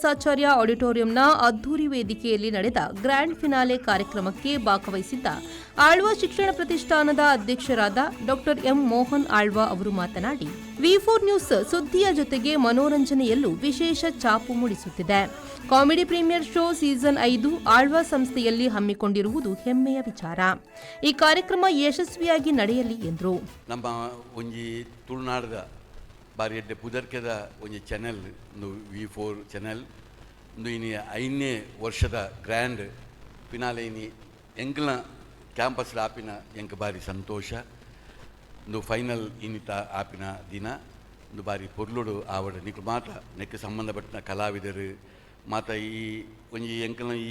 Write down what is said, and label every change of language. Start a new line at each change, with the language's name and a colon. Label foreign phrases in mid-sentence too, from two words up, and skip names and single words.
Kannada: ಆಚಾರ್ಯ ಆಡಿಟೋರಿಯಂನ ಅದ್ದೂರಿ ವೇದಿಕೆಯಲ್ಲಿ ನಡೆದ
English: grand finale
Kannada: ಕಾರ್ಯಕ್ರಮಕ್ಕೆ ಭಾಗವಹಿಸಿದ್ದ ಆಳ್ವಾ ಶಿಕ್ಷಣ ಪ್ರತಿಷ್ಠಾನದ ಅಧ್ಯಕ್ಷರಾದ ಡಾ ಎಂ. ಮೋಹನ್ ಆಳ್ವಾ ಅವರು ಮಾತನಾಡಿ, ವಿ4 ನ್ಯೂಸ್ ಸುದ್ದಿಯ ಜೊತೆಗೆ ಮನೋರಂಜನೆಯಲ್ಲೂ ವಿಶೇಷ ಛಾಪು ಮೂಡಿಸುತ್ತಿದೆ. ಕಾಮಿಡಿ ಪ್ರೀಮಿಯರ್ ಶೋ ಸೀಸನ್ 5 ಆಳ್ವಾ ಸಂಸ್ಥೆಯಲ್ಲಿ ಹಮ್ಮಿಕೊಂಡಿರುವುದು ಹೆಮ್ಮೆಯ ವಿಚಾರ. ಈ ಕಾರ್ಯಕ್ರಮ ಯಶಸ್ವಿಯಾಗಿ ನಡೆಯಲಿ ಎಂದರು.
Tulu: ಬಾರಿ ಎಡ್ಡೆ ಪುದರ್ಕೆದ ಒಂದು ಚಾನೆಲ್ ವಿ4 ಚಾನೆಲ್ ಇನಿ 5ನೇ ವರ್ಷದ
English: grand finale
Tulu: ಇನಿ ಎಂಕ್ಲ ಕ್ಯಾಂಪಸ್ ಆಪಿನ ಎಂಕ್ ಬಾರಿ ಸಂತೋಷ. ಫೈನಲ್ ಇನಿತ ಆಪಿನ ದಿನ ಬಾರಿ ಪೊರ್ಲುಡು ಆವಡ ನಿಕ್ಲು ಮಾತ ನೆಕ್ ಸಂಬಂಧಪಟ್ಟ ಕಲಾವಿದರು ಮಾತ ಈ ಒಂಜಿ ಎಂಕಲ್ನ ಈ